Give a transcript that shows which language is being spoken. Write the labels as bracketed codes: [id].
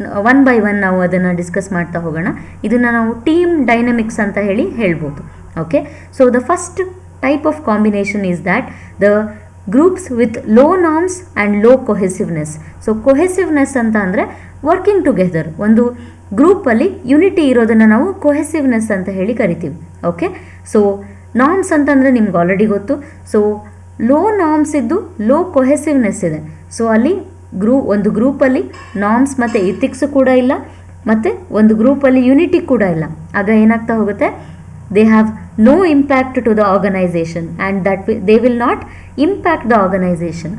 [kn] One by one ನಾವು ಅದನ್ನು discuss ಮಾಡ್ತಾ ಹೋಗೋಣ. ಇದನ್ನು ನಾವು ಟೀಮ್ ಡೈನಮಿಕ್ಸ್ ಅಂತ ಹೇಳ್ಬೋದು. [en] Okay, so the first type of combination is that the groups with low norms and low cohesiveness. [kn] So cohesiveness ಅಂತ ಅಂದರೆ ವರ್ಕಿಂಗ್ ಟುಗೆದರ್, ಒಂದು ಗ್ರೂಪಲ್ಲಿ ಯುನಿಟಿ ಇರೋದನ್ನು ನಾವು ಕೊಹೆಸಿವ್ನೆಸ್ ಅಂತ ಹೇಳಿ ಕರಿತೀವಿ. ಓಕೆ, ಸೊ ನಾರ್ಮ್ಸ್ ಅಂತಂದರೆ ನಿಮ್ಗೆ ಆಲ್ರೆಡಿ ಗೊತ್ತು. ಸೊ ಲೋ ನಾರ್ಮ್ಸ್ ಇದ್ದು ಲೋ ಕೊಹೆಸಿವ್ನೆಸ್ ಇದೆ. ಸೊ ಅಲ್ಲಿ ಒಂದು ಗ್ರೂಪಲ್ಲಿ ನಾರ್ಮ್ಸ್ ಮತ್ತು ಇಥಿಕ್ಸ್ ಕೂಡ ಇಲ್ಲ, ಮತ್ತು ಒಂದು ಗ್ರೂಪಲ್ಲಿ ಯುನಿಟಿ ಕೂಡ ಇಲ್ಲ. ಆಗ ಏನಾಗ್ತಾ ಹೋಗುತ್ತೆ, [en] they have no impact to the organization and that they will not impact the organization.